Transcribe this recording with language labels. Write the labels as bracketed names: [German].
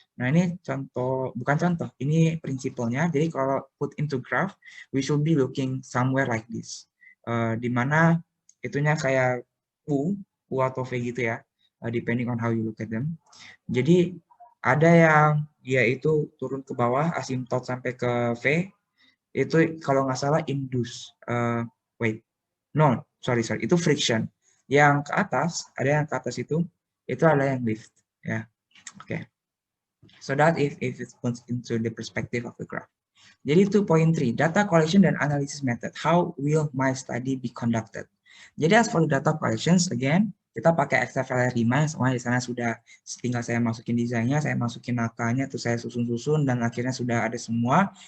[Indonesian] Nah, ini contoh, bukan contoh, ini prinsipalnya. Jadi kalau [English] put into graph, we should be looking somewhere like this. [Indonesian] Di mana itunya kayak U atau V gitu ya, [English] depending on how you look at them. [Indonesian] Jadi ada yang dia itu turun ke bawah, asymptote sampai ke V, itu kalau nggak salah induce. [English] Wait, no, sorry, [Indonesian] itu friction. Yang ke atas, ada yang ke atas itu ada yang lift. Ya, oke. Okay. [English] So that if it puts into the perspective of the graph. Jadi 2.3, data collection dan analysis method. How will my study be conducted? [Indonesian] Jadi [English] as for the data collections, again, [Indonesian] kita pakai XFLR 5, semua di sana sudah, tinggal saya masukin desainnya, saya masukin nakalnya, terus saya susun-susun, dan akhirnya sudah ada semua.